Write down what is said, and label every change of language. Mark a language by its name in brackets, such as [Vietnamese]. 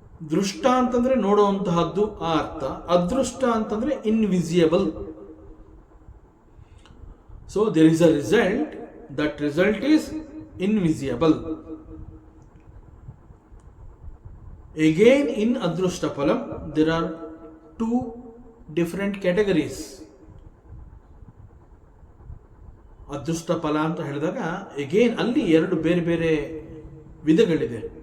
[Kannada] ದೃಷ್ಟ ಅಂತಂದ್ರೆ ನೋಡುವಂತಹದ್ದು ಆ ಅರ್ಥ, ಅದೃಷ್ಟ ಅಂತಂದ್ರೆ ಇನ್ವಿಸಿಯಬಲ್. [English] So there is a result, that result is invisible. Again in Adrushta Phalam there are 2 different categories. [Kannada] ಅದೃಷ್ಟ ಫಲ ಅಂತ ಹೇಳಿದಾಗ ಎಗೇನ್ ಅಲ್ಲಿ 2 ಬೇರೆ ಬೇರೆ ವಿಧಗಳಿದೆ.